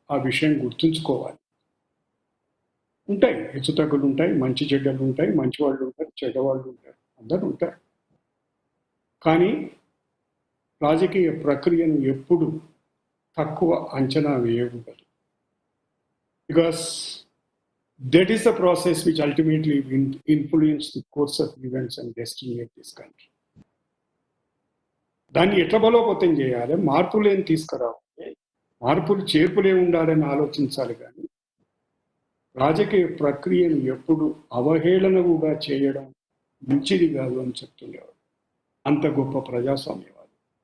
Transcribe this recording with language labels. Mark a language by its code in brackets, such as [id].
[te] ఆ విషయం గుర్తుంచుకోవాలి. ఉంటాయి హెచ్చుతగ్గులు, ఉంటాయి మంచి చెడ్డలు ఉంటాయి, మంచి వాళ్ళు ఉంటారు, చెడ్డవాళ్ళు ఉంటారు, అందరూ ఉంటారు. కానీ రాజకీయ ప్రక్రియను ఎప్పుడు తక్కువ అంచనా వేయకూడదు. [en] Because that is the process which ultimately will influence the course of events and destiny of this country. [te] దాన్ని ఎట్లా బలోపేతం చేయాలి, మార్పులు ఏం తీసుకురావాలి, మార్పులు చేర్పులే ఉండాలని ఆలోచించాలి. కానీ రాజకీయ ప్రక్రియను ఎప్పుడు అవహేళనగా చేయడం మంచిది కాదు అని చెప్తుండేవాడు. అంత గొప్ప ప్రజాస్వామ్యవాది.